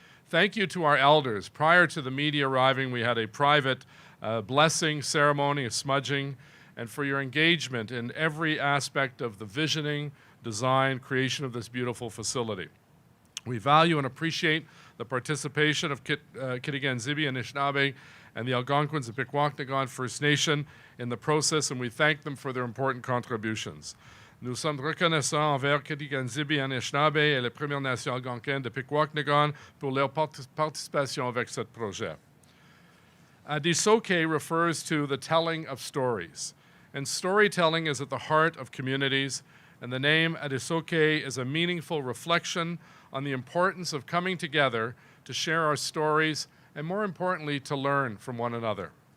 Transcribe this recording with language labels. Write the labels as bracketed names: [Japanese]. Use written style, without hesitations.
[English] Thank you to our elders. Prior to the media arriving, we had a private blessing ceremony, a smudging, and for your engagement in every aspect of the visioning, design, creation of this beautiful facility. We value and appreciate the participation of Kitigan Zibi Anishinābeg and the Algonquins of Pikwakanagan First Nation in the process, and we thank them for their important contributions. [French] Nous sommes reconnaissants envers Kitigan Zibi Anishinābeg et les Premières Nations algonquines de Pikwakanagan pour leur participation avec ce projet. [English] Ādisōke refers to the telling of stories, and storytelling is at the heart of communities, and the name Ādisōke is a meaningful reflection on the importance of coming together to share our stories and, more importantly, to learn from one another.